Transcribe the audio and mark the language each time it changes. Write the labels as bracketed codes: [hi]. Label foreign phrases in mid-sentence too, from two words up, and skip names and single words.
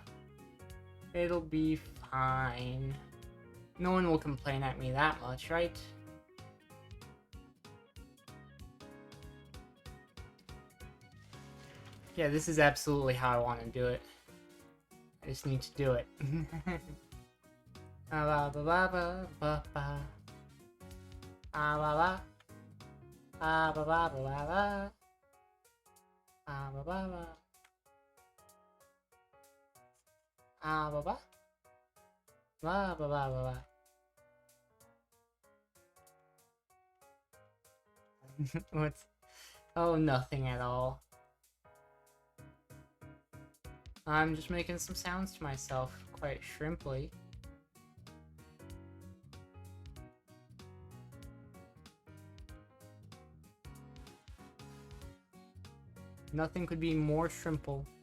[en] It'll be fine. No one will complain at me that much, right? Yeah, this is absolutely how I want to do it. I just need to do it. Ba ba ba ba ba ba. Ba ba ba. Ba ba ba ba ba. Ba ba ba ba. Ah, ba ba. Ba ba ba ba ba. What's... Oh, nothing at all. I'm just making some sounds to myself, quite shrimply. Nothing could be more shrimple.